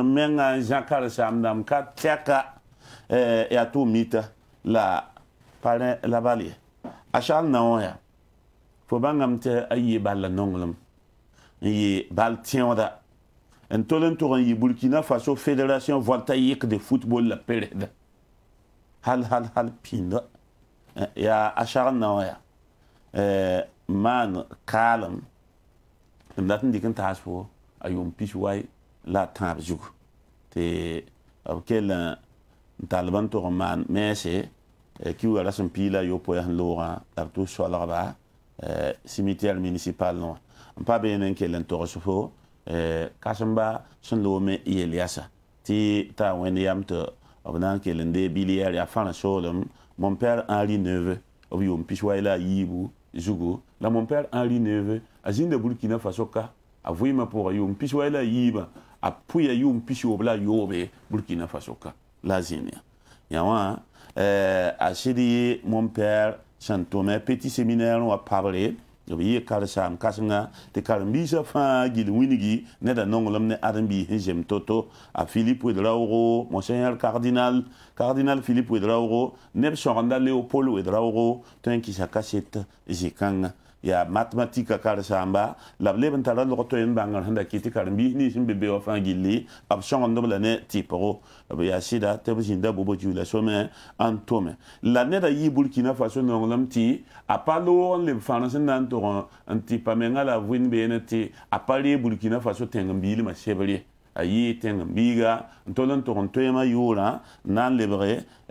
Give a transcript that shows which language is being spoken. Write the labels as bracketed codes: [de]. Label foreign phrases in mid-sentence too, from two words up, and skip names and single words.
[mos] menga n zã karen-saamdãmb ka tɛka yaa tʋʋm mita la parẽ la bal ye a sal na wõ ya fo bãngame tɩ a yɩ bal la nonglem n yɩ bal tẽoda n tol n tʋg n yɩ Burkina Faso [fr] fédération voltaïque de football [mos] la peresda hal pĩnda yaa a sagl na wõ ya maan kaalem tɩ m dat n dɩk n taas fo a yʋʋm pis way la a tãab zugu tɩ b kell n talb n tʋg n maan meese kiuga ra sẽn piila yopo ya sẽn loogã la b tʋ solgba [fr] cimitière municipal [mos] wã n pa beene n kell n togs fo kãsẽmba sẽn loome yel yasa tɩ t'a wẽnd yam tɩ b na n kell n dee biliɛɛr yaa fãra soolem [fr] mon père [mos] Henri Neveu b yʋʋm pis way la a yiibu zugu la [fr] mon père [mos] Henri Neveu a zĩnda Burkina Faso ka a vɩɩmã pʋgã yʋʋm pis way la a yiibã a pʋya yʋʋm pis yoob la a yoobe Burkina Faso ka la a zĩnd yã wã a sɩd ye [fr] mon père [mos] sẽn tʋme [fr] petit séminaire [mos] wã pabre b yɩ karsam kãsenga tɩ karen-biisã fãa gil wingi neda nonglem ne ãdem-biis n zem to-to a Philippe wed raoogo [fr] monseigneur cardinal [mos] Philippe wed raoogo neb sõgenda Léopold wed raoogo tõe n kɩsa kaset zĩ-kãngã ya mathématique karsamba la b leb n tara log toy n bãngr sẽn da kɩ tɩ karen-biis nins n be be wã fãa gilli b sõgendb la ne tɩpgo b yaa sɩda tɩ b zĩnda bobo juula some n tome la neda yɩ Burkina Faso nonglem tɩ a pa loog n leb fãrs n na n tog n tɩpa menga la vɩn beene tɩ a pa ree Burkina Faso tẽng-n-biilmã sebre a yɩɩ tẽng-n-biiga n tol n tog n toeemã yʋʋrã n na n lebge